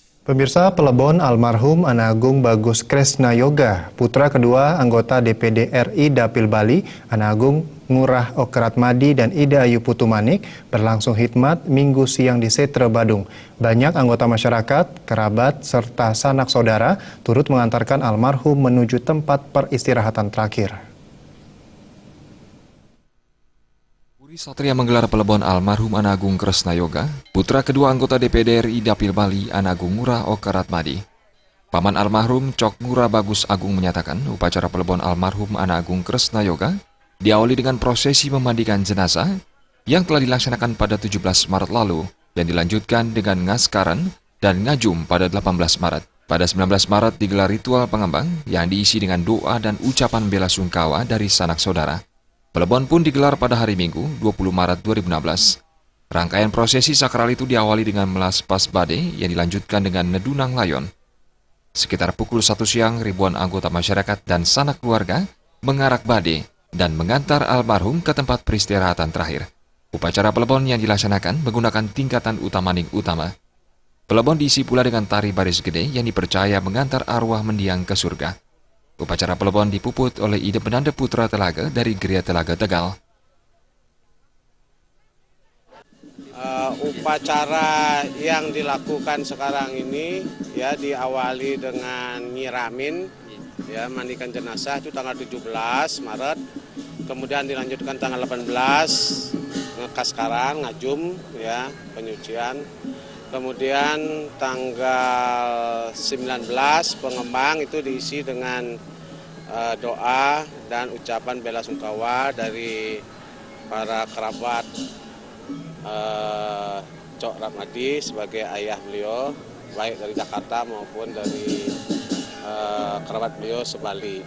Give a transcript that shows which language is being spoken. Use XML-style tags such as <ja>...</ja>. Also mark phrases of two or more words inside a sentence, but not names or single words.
<id>Pemirsa, Pelebon almarhum Anagung Bagus Kresna Yoga, putra kedua anggota DPD RI Dapil Bali, Anagung Ngurah Okratmadi dan Ida Ayu Putumanik, berlangsung hikmat Minggu siang di Setre Badung. Banyak anggota masyarakat, kerabat, serta sanak saudara turut mengantarkan almarhum menuju tempat peristirahatan terakhir. Satria menggelar pelebon almarhum Anagung Kresna Yoga, putra kedua anggota DPD RI Dapil Bali, Anagung Ngurah Okratmadi. Paman almarhum Cok Ngurah Bagus Agung menyatakan upacara pelebon almarhum Anagung Kresna Yoga diawali dengan prosesi memandikan jenazah yang telah dilaksanakan pada 17 Maret lalu dan dilanjutkan dengan ngaskaran dan ngajum pada 18 Maret. Pada 19 Maret digelar ritual pengembang yang diisi dengan doa dan ucapan bela sungkawa dari sanak saudara. Pelebon pun digelar pada hari Minggu, 20 Maret 2016. Rangkaian prosesi sakral itu diawali dengan melas pas bade yang dilanjutkan dengan nedunang layon. Sekitar pukul 1 siang, ribuan anggota masyarakat dan sanak keluarga mengarak bade dan mengantar almarhum ke tempat peristirahatan terakhir. Upacara pelebon yang dilaksanakan menggunakan tingkatan utamaning utama. Pelebon diisi pula dengan tari baris gede yang dipercaya mengantar arwah mendiang ke surga. Upacara pelebon dipuput oleh Ida Penanda Putra Telaga dari Geria Telaga Tegal. Upacara yang dilakukan sekarang ini ya diawali dengan nyiramin, ya mandikan jenazah itu tanggal 17 Maret, kemudian dilanjutkan tanggal 18 ngekaskaran, ngajum ya penyucian. Kemudian tanggal 19 pengembang itu diisi dengan doa dan ucapan bela sungkawa dari para kerabat Cok Ratmadi sebagai ayah beliau, baik dari Jakarta maupun dari kerabat beliau sebali.</id>